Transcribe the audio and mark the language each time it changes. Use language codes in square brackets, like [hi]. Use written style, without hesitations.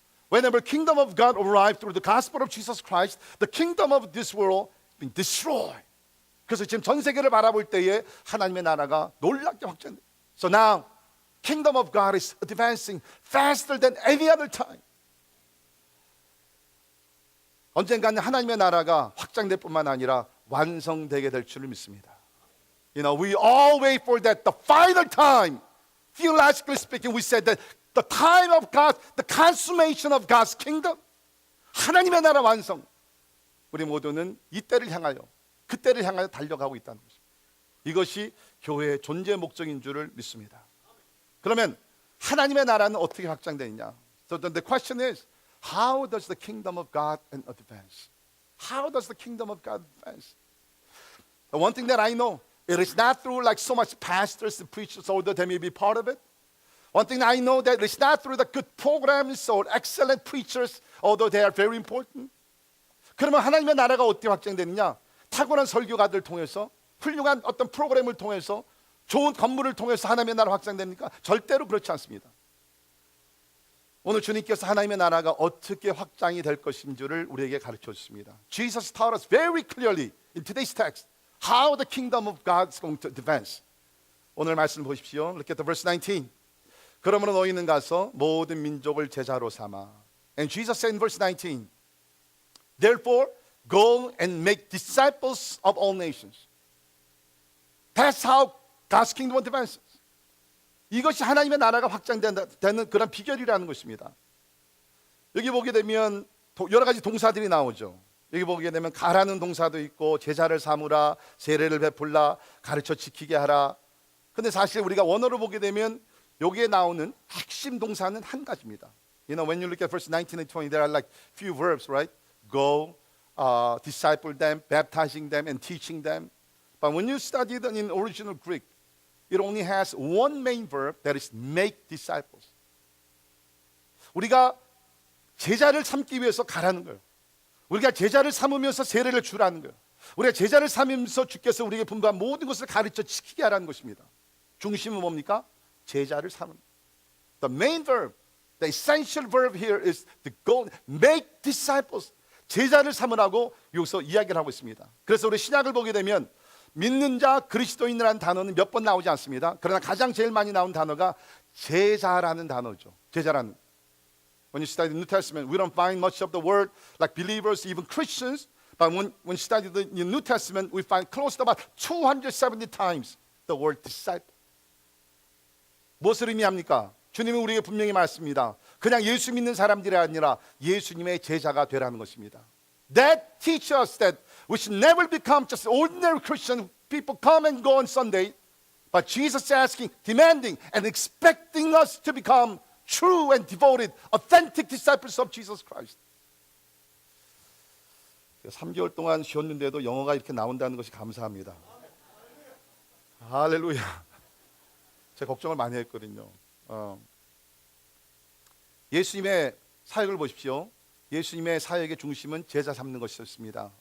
[en] Whenever kingdom of God arrived through the gospel of Jesus Christ, the kingdom of this world being destroyed. [ko] 그래서 지금 전 세계를 바라볼 때에 하나님의 나라가 놀랍게 확장돼. [en] So now, kingdom of God is advancing faster than any other time. [ko] 언젠가는 하나님의 나라가 확장될 뿐만 아니라 완성되게 될 줄을 믿습니다. [en] You know, we all wait for that, the final time. Theologically speaking, we said that the time of God, the consummation of God's kingdom, [ko] 하나님의 나라 완성. 우리 모두는 이때를 향하여, 그때를 향하여 달려가고 있다는 것입니다. 이것이 교회의 존재 목적인 줄을 믿습니다. 그러면 하나님의 나라는 어떻게 확장되느냐? [en] So the question is, how does the kingdom of God advance? How does the kingdom of God advance? The one thing that I know, it is not through like so much pastors and preachers, although they may be part of it. One thing I know that it's not through the good programs or excellent preachers, although they are very important. [ko] 그러면 하나님의 나라가 어떻게 확장되느냐? 탁월한 설교가들 통해서, 훌륭한 어떤 프로그램을 통해서, 좋은 건물을 통해서 하나님의 나라 확장됩니까? 절대로 그렇지 않습니다. 오늘 주님께서 하나님의 나라가 어떻게 확장이 될 것인지를 우리에게 가르쳐 주십니다. [en] Jesus taught us very clearly in today's text how the kingdom of God is going to advance. [ko] 오늘 말씀 보십시오. [en] Look at the verse 19. [ko] 그러므로 너희는 가서 모든 민족을 제자로 삼아. [en] And Jesus said in verse 19, Therefore, go and make disciples of all nations. That's how God's kingdom advances. [ko] 이것이 하나님의 나라가 확장되는 그런 비결이라는 것입니다. 여기 보게 되면 여러 가지 동사들이 나오죠. 여기 보게 되면 가라는 동사도 있고 제자를 삼으라, 세례를 베풀라, 가르쳐 지키게 하라. 근데 사실 우리가 원어로 보게 되면 여기에 나오는 핵심 동사는 한 가지입니다. [en] You know, when you look at verse 19 and 20, there are like few verbs, right? Go, disciple them, baptizing them, and teaching them. But when you study it in original Greek, it only has one main verb, that is make disciples. [ko] 우리가 제자를 삼기 위해서 가라는 거예요. 우리가 제자를 삼으면서 세례를 주라는 거예요. 우리가 제자를 삼으면서 주께서 우리에게 분부한 모든 것을 가르쳐 지키게 하라는 것입니다. 중심은 뭡니까? 제자를 삼은. [en] The main verb, the essential verb here is to go make disciples. [ko] 제자를 삼으라고 여기서 이야기를 하고 있습니다. 그래서 우리 신약을 보게 되면 믿는 자, 그리스도인이라는 단어는 몇 번 나오지 않습니다. 그러나 가장 제일 많이 나온 단어가 제자라는 단어죠. 제자라는. [en] When you study the New Testament, we don't find much of the word like believers, even Christians. But when you study the New Testament, we find close to about 270 times the word disciple. [ko] 무엇을 의미합니까? 주님은 우리에게 분명히 말씀입니다. 그냥 예수 믿는 사람들이 아니라 예수님의 제자가 되라는 것입니다. [en] That teaches us that we should never become just ordinary Christian people come and go on Sunday, but Jesus is asking, demanding, and expecting us to become true and devoted, authentic disciples of Jesus Christ. [ko] 3개월 동안 쉬었는데도 영어가 이렇게 나온다는 것이 감사합니다. 할렐루야. 제가 걱정을 많이 했거든요. 예수님의 사역을 보십시오. 예수님의 사역의 중심은 제자 삼는 것이었습니다.